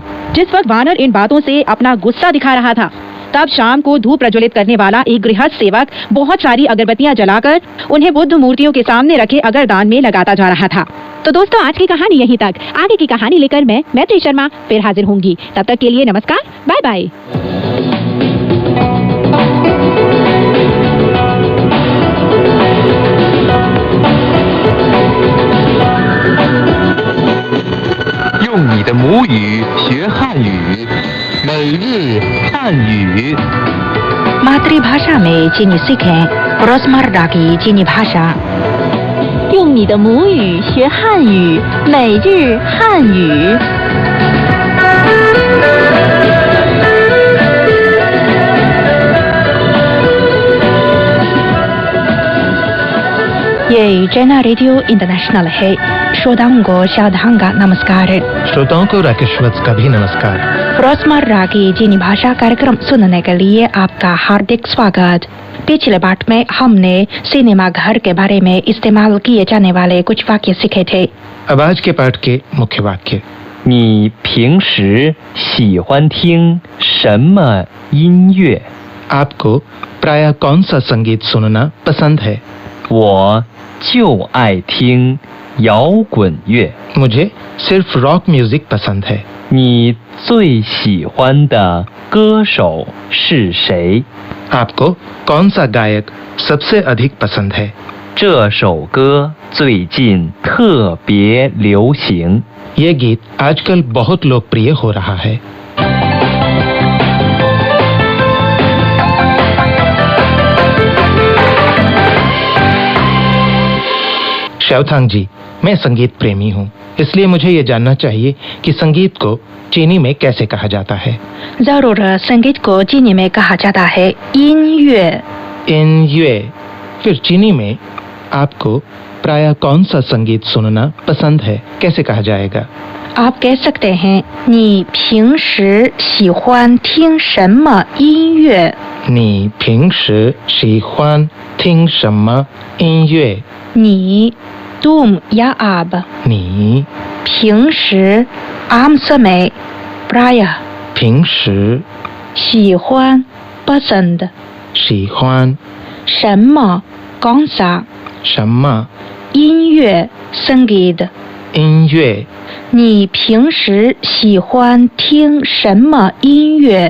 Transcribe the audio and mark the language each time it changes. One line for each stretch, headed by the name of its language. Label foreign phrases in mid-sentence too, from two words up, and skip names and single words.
Hindi: जिस वक्त वानर इन बातों से अपना गुस्सा दिखा रहा था, तब शाम को धूप प्रज्वलित करने वाला एक गृहस्थ सेवक बहुत सारी अगरबत्तियां जलाकर उन्हें बुद्ध मूर्तियों के सामने रखे अगरदान में लगाता जा रहा था। तो दोस्तों, आज की कहानी यहीं तक। आगे की कहानी लेकर मैं मैत्री शर्मा फिर हाजिर होंगी। तब तक के लिए नमस्कार, बाय बाय।
Chinese: 用你的母语学汉语，每日汉语。
Hindi: मातृभाषा में चीनी सीखें रोजमर्रा की चीनी भाषा।
Chinese: 用你的母语学汉语，每日汉语。
Hindi: ये चैना रेडियो इंटरनेशनल है। श्रोताओं को साधांगा नमस्कार। श्रोताओं को राकेशवत्स का भी नमस्कार। रोजमर्रा की चीनी भाषा कार्यक्रम सुनने के लिए आपका हार्दिक स्वागत। पिछले पाठ में हमने सिनेमा घर के बारे में इस्तेमाल किए जाने वाले कुछ वाक्य सीखे थे। अब आज के पाठ के मुख्य वाक्य।
Chinese: 你平时喜欢听什么音乐？
Hindi: आपको प्रायः कौन सा संगीत सुनना पसंद है?
Chinese: 我就爱听摇滚乐。
Hindi: मुझे सिर्फ
English: rock music
Hindi: पसंद है।
Chinese: 你最喜欢的歌手是谁？
Hindi: आपको कौन सा गायक सबसे अधिक पसंद है?
Chinese: 这首歌最近特别流行。
Hindi: ये गीत आजकल बहुत लोकप्रिय हो रहा है। शाओथांग जी, मैं संगीत प्रेमी हूँ, इसलिए मुझे ये जानना चाहिए कि संगीत को चीनी में कैसे कहा जाता है। जरूर, संगीत को चीनी में कहा जाता है यिनयुए। यिनयुए। फिर चीनी में आपको प्रायः कौन सा संगीत सुनना पसंद है कैसे कहा जाएगा? आप कह सकते हैं
Chinese: 你平时喜欢听什么音乐？你平时喜欢听什么音乐？
Hindi: 你 तुम या आप।
Chinese: 你
Hindi: 平时 आम समय प्रायः।
Chinese: 平时
Hindi: 喜欢 पसंद।
Chinese: 喜欢
Hindi: 什么 कौन सा।
Chinese: 什么
Hindi: 音乐 संगीत।
Chinese: 音乐？你平时喜欢听什么音乐？